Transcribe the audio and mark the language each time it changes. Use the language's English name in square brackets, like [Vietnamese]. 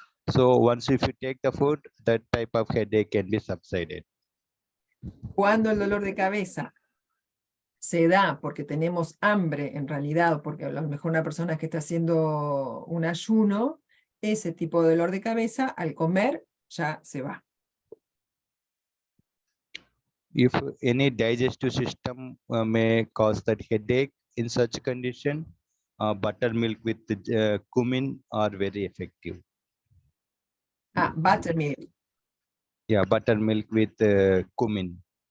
[English] So once if you take the food, that type of headache can be subsided. [Spanish] Cuando el dolor de cabeza se da porque tenemos hambre en realidad, porque a lo mejor una persona que está haciendo un ayuno, ese tipo de dolor de cabeza al comer ya se va. [English] If any digestive system may cause that headache, in such condition, buttermilk with cumin are very effective. Buttermilk. Yeah, buttermilk with cumin.